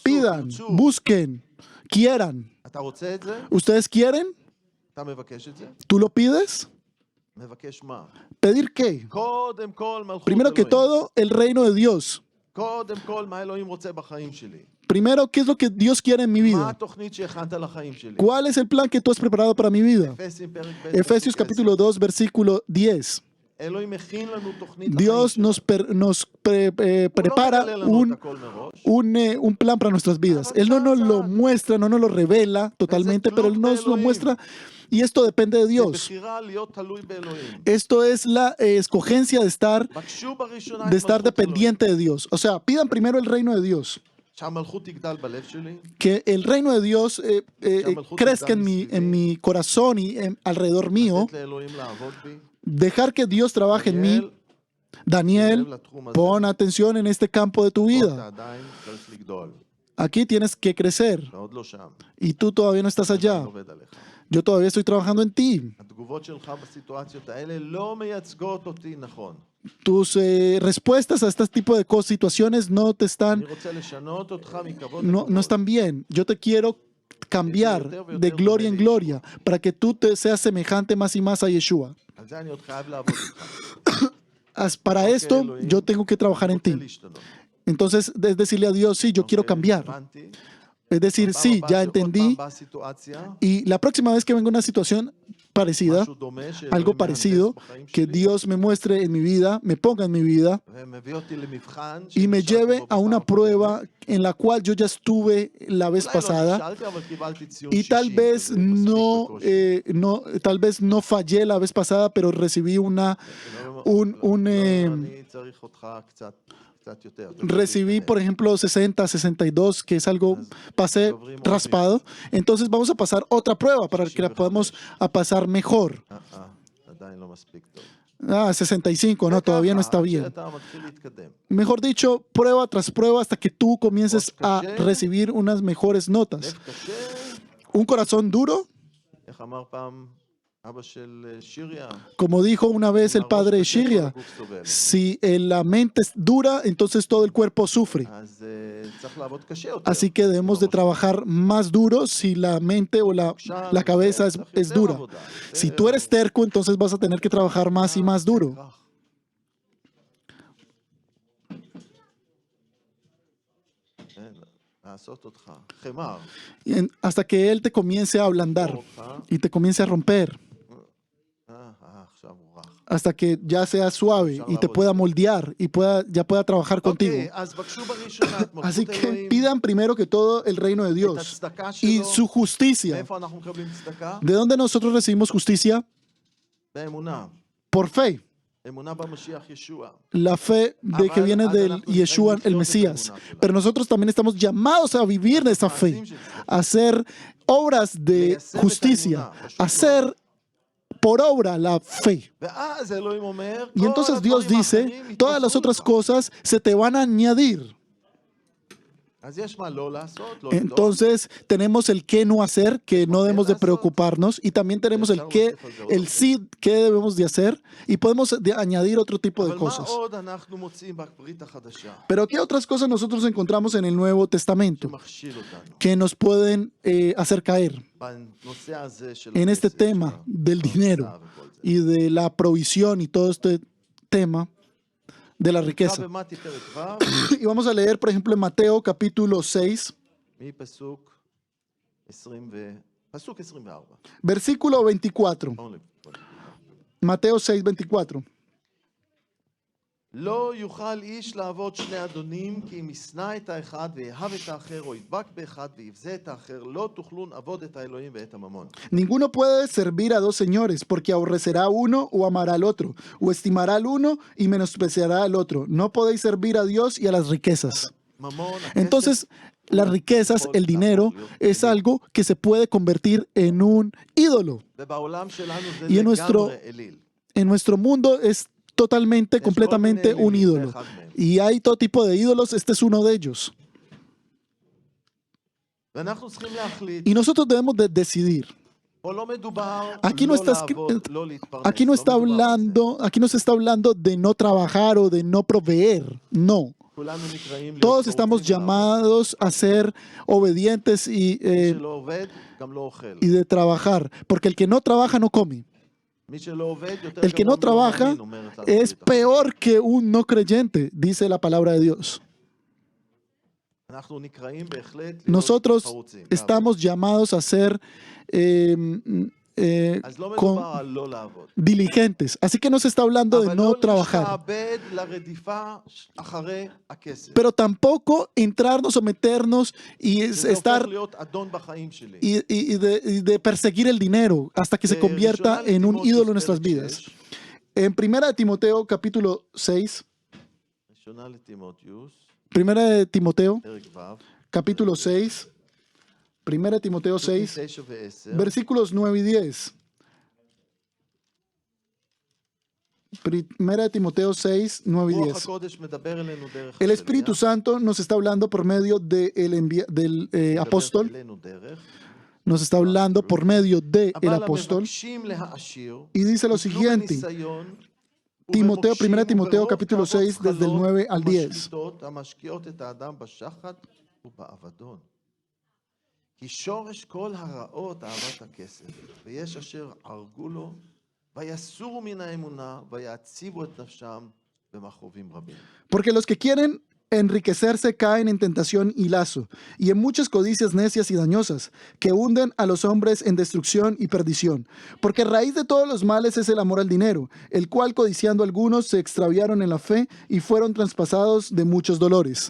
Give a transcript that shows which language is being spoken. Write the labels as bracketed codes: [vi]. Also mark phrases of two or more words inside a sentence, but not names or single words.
[es] pidan, [he] תרצו. [es] busquen, quieran. [he] אתה רוצה את זה? [es] ¿Ustedes quieren? [he] אתה מבקש את זה? [es] ¿Tú lo pides? [he] מבקש מה? [es] ¿Pedir qué? [he] קודם כל מלכות [es] Primero que [he] אלוהים. [es] todo, el reino de Dios. [he] קודם כל מה אלוהים רוצה בחיים שלי. [es] Primero, ¿qué es lo que Dios quiere en mi [he] מה [es] vida? [he] התוכנית שהכנת לחיים שלי. [es] ¿Cuál es el plan que tú has preparado para mi vida? [he] אפסים פרק ב' [es] Efesios [he] פסוק 10. [es] capítulo 2, versículo 10. [he] אלוהים מכין לנו תוכנית [es] Dios [he] לחיים [es] nos [he] שלנו. [es] prepara [he] הוא לא מגלה לנו את הכל מראש. [es] un plan para nuestras vidas. Él no nos lo muestra, no nos lo revela totalmente, pero Él nos lo muestra y esto depende de [he] זה [es] Dios. [he] בחירה להיות תלוי באלוהים. [es] Esto es la escogencia de estar [he] בקשו בראשונה את [es] estar [he] מלכות אלוהים. [es] dependiente de Dios. O sea, pidan primero el reino de Dios. [he] שהמלכות תגדל בלב שלי. [es] Que el reino de Dios crezca en mi corazón y alrededor mío. [he] לתת לאלוהים לעבוד בי. [es] Dejar que Dios trabaje en mí. Daniel, pon atención en este campo de tu [he] אתה [es] vida. [he] עדיין צריך לגדול. [es] Aquí tienes que crecer [he] אתה עוד לא שם. [es] y tú todavía no estás [he] אני [es] allá. [he] עובד עליך. [es] Yo todavía estoy trabajando en ti. [he] התגובות שלך בסיטואציות האלה לא מייצגות אותי נכון. [es] Tus respuestas a este tipo de situaciones no te están, [he] אני רוצה לשנות אותך מכבוד [es] no [he] לכבוד. [es] están bien. Yo te quiero cambiar de gloria en gloria para que tú te seas semejante más y más a Yeshua. [he] על זה אני עוד חייב לעבוד איתך. [es] Para esto yo tengo que trabajar en [he] רוצה [es] ti. [he] להשתנות. [es] Entonces es decirle a Dios, sí, yo quiero cambiar. [he] הבנתי. [es] Es decir, [he] פעם [es] sí, [he] הבאה [es] ya [he] שעוד [es] entendí. [he] פעם באה סיטואציה, [es] Y la próxima vez que venga una situación parecida, [he] משהו דומה שאלוהים [es] algo [he] מהנדס [es] parecido, [he] בחיים [es] que [he] שלי, [es] Dios me muestre en mi vida, me ponga en mi vida [he] ומביא אותי למבחן [es] y me [he] שנשארתי [es] lleve [he] בו [es] a una [he] בפעם [es] prueba [he] הקודמת. [es] en la cual yo ya estuve la vez [he] אולי לא [es] pasada [he] נכשלתי, אבל קיבלתי ציון [es] y [he] 60 כזה, מספיק בקושי. [es] tal vez no fallé la vez pasada, pero recibí [he] אני צריך אותך קצת יותר. [es] recibí, por ejemplo, 60, 62, que es algo, pasé raspado. Entonces vamos a pasar otra prueba para que la podamos a pasar mejor. [he] עדיין לא מספיק טוב. [es] 65, no, todavía no está bien. [he] כשאתה מתחיל להתקדם. [es] Mejor dicho, prueba tras prueba hasta que tú comiences a recibir unas mejores notas. [he] לב קשה, [es] Un corazón duro, [he] איך אמר פעם אבא של שיריה? [es] como dijo una vez el padre de [he] הראש קשה, [es] Shiria, [he] כל הגוף סובל. [es] si la mente es dura, entonces todo el cuerpo sufre. [he] אז צריך לעבוד קשה יותר. [es] Así que debemos de trabajar más duro si la mente o la cabeza es dura. Si tú eres terco, entonces vas a tener que trabajar más y más duro. [he] לעשות אותך חמר. [es] Hasta que él te comience a ablandar y te comience a romper. [he] עכשיו הוא רך. [es] Hasta que ya sea suave y te pueda moldear y ya pueda trabajar contigo. [he] אוקיי, אז בקשו בראשונה את [es] Así [he] מלכות [es] que [he] אלוהים, [es] pidan primero que todo el reino de [he] את [es] Dios [he] הצדקה [es] y [he] שלו. [es] su justicia. [he] מאיפה אנחנו מקבלים צדקה? [es] ¿De dónde nosotros recibimos justicia? [he] באמונה. [es] Por fe. [he] אמונה במשיח ישוע. [es] La fe de que viene del Yeshua, el Mesías. Pero nosotros también estamos llamados a vivir de esa fe, a hacer obras de justicia, a hacer por obra la fe. [he] ואז אלוהים אומר, [es] Y entonces Dios dice, todas las otras cosas se te van a añadir. [he] אז יש מה לא לעשות, לא לבדוק. [es] Entonces tenemos el qué no hacer, que no debemos de preocuparnos, y también tenemos el qué, el sí, qué debemos de hacer, y podemos añadir otro tipo de [he] אבל מה [es] cosas. [he] עוד אנחנו מוצאים בברית החדשה? [es] Pero ¿qué otras cosas nosotros encontramos en el Nuevo Testamento [he] שמכשיל אותנו. [es] que nos pueden hacer caer [he] בנושא הזה של [es] en este [he] הכסף, [es] tema [he] של [es] del [he] הפרנסה [es] dinero [he] וכל זה. [es] y de la provisión y todo este tema de la [he] נקרא [es] riqueza? [he] במתי פרק ו', [es] Y vamos a leer, por ejemplo, en Mateo capítulo 6, [he] מפסוק 24. [es] versículo 24. [he] בואו נ- [es] Mateo 6, 24. [he] לא יוכל איש לעבוד שני אדונים, כי אם ישנא את האחד ויאהב את האחר, או ידבק באחד ויבזה את האחר, לא תוכלון עבוד את האלוהים ואת הממון. [es] Ninguno puede servir a dos señores, porque aborrecerá a uno o amará al otro, o estimará al uno y menospreciará al otro. No podéis servir a Dios y a las riquezas. [he] ממון, [es] Entonces, las riquezas, el dinero, es algo que se puede convertir en un ídolo. [he] ובעולם שלנו זה [es] Y en nuestro- [he] לגמרי אליל. [es] En nuestro mundo es totalmente, completamente un ídolo. Y hay todo tipo de ídolos, este es uno de ellos. [he] ואנחנו צריכים להחליט, [es] Y nosotros debemos de decidir. [he] פה לא מדובר [es] Aquí no [he] לא [es] está [he] לעבוד, לא להתפרנס. [es] Aquí no [he] לא [es] está [he] מדובר על זה. [es] hablando, aquí no se está hablando de no trabajar o de no proveer. No. [he] כולנו נקראים להיות [es] Todos estamos [he] חרוצים ולעבוד. [es] llamados a ser obedientes [he] מי שלא עובד, גם לא אוכל. [es] y de trabajar, porque el que no trabaja no come. [he] מי שלא עובד, יותר [es] El que [he] גרוע [es] no trabaja [he] מלא מאמין, אומרת [es] es [he] הברית. [es] peor que un no creyente, dice la palabra de Dios. [he] אנחנו נקראים בהחלט להיות [es] Nosotros [he] חרוצים. [es] estamos llamados a ser [he] אז לא [es] con- [he] מדובר על לא לעבוד. [es] diligentes. Así que no se está hablando de [he] אבל [es] no [he] לא [es] trabajar. [he] להשתעבד לרדיפה אחרי הכסף. [es] Pero tampoco entrarnos o meternos y [he] שזה הופך [es] estar [he] להיות אדון בחיים שלי. [es] y de perseguir el dinero hasta que se convierta en un ídolo en nuestras vidas. En 1 de Timoteo capítulo 6, [he] ראשונה לתימותיוס, [es] 1 de Timoteo [he] פרק ו', [es] capítulo 6, 1 de Timoteo 6, [he] 9 ו-10, [es] versículos 9 y 10. 1 de Timoteo 6, 9 y [he] רוח [es] 10. [he] הקודש מדבר אלינו דרך [es] El Espíritu Santo nos está hablando por medio del apóstol, [he] אלינו דרך, [es] nos está hablando por medio del [he] אבל [es] apóstol [he] המבקשים להעשיר, [es] y dice lo [he] ייפלו [es] siguiente, [he] בניסיון, [es] Timoteo, [he] ובמוקשים [es] 1 Timoteo [he] וברוב [es] capítulo [he] תאוות [es] 6 desde el [he] זחלות [es] 9 al 10. [he] ומשחיתות המשקיעות את האדם בשחת ובאבדון. כי שורש כל הרעות אהבת הכסף, ויש אשר הרגו לו, ויסורו מן האמונה, ויעציבו את נפשם במכרובים רבים. [es] Porque los que quieren enriquecerse caen en tentación y lazo, y en muchas codicias necias y dañosas, que hunden a los hombres en destrucción y perdición. Porque raíz de todos los males es el amor al dinero, el cual codiciando algunos se extraviaron en la fe y fueron traspasados de muchos dolores.